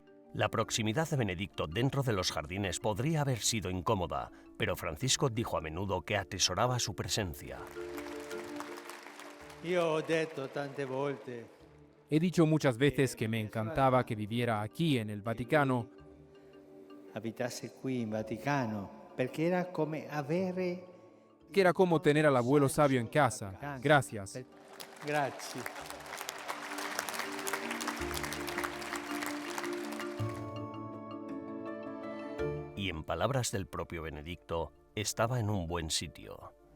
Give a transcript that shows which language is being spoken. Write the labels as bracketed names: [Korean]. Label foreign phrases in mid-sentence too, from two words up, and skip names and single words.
[Spanish] La proximidad de Benedicto dentro de los jardines podría haber sido incómoda, pero Francisco dijo a menudo que atesoraba su presencia. He dicho muchas veces que me encantaba que viviera aquí en el Vaticano. [Italian] Abitasse qui in Vaticano, perché era come avere... [Spanish] Que era como tener al abuelo sabio en casa. Gracias. [Italian] Grazie. [Spanish] Y en palabras del propio Benedicto, estaba en un buen sitio.